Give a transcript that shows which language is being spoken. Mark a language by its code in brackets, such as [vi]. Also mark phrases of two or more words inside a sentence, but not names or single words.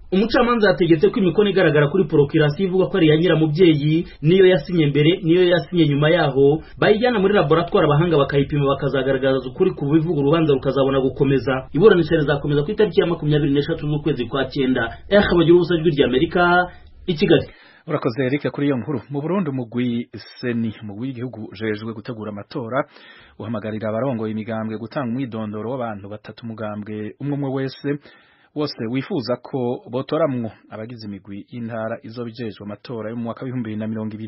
[rw] Umucamanza yategetse ko imikono igaragara kuri procurasiyo ivuga ko ari ya Nyiramubyeyi niyo yasinye mbere niyo yasinye nyuma yaho bayijyana muri laboratoire abahanga bakayipima bakazagaragaza ukuri ku bivuga urubanza rukazabona gukomeza. Iburanisha rizakomeza ku itariki ya 23 z'ukwezi kwa 9. Bagira ubusa Ijwi rya Amerika i Kigali. [rn] Urakoze Eric kuri iyo nkuru. Mu Burundi umugwi Seni umugwi w'igihugu ujejwe gutegura amatora uhamagarira abarongoye imigambwe gutanga umwidondoro w'abantu batatu mugambwe umwe wose wifuza ko botoramwo abagize imigwi y'intara izobijejwe amatora yo mu mwaka wa 2020.